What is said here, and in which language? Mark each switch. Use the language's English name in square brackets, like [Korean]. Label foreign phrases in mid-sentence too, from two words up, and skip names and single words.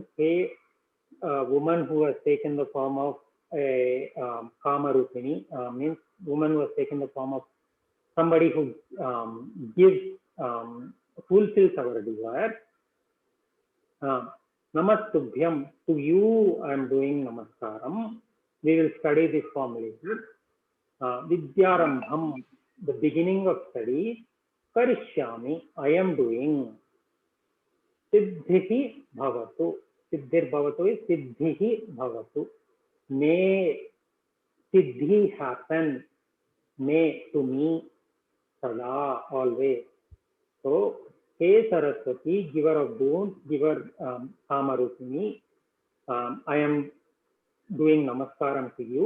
[English] Hey woman who has taken the form of a Kamarupini, means woman who has taken the form of somebody who gives, fulfills our desire. Namastubhyam, to you I am doing namaskaram. We will study this form later. Vidyarambham, the beginning of study. Karishyami, I am doing. [Sanskrit] Siddhihi bhavatu. Siddhir bhavatu is siddhihi bhavatu. [English] May siddhi happen. May to me. Sada, always. So, Hey Saraswati, giver of boons, giver Kamarupini, I am doing namaskaram to you.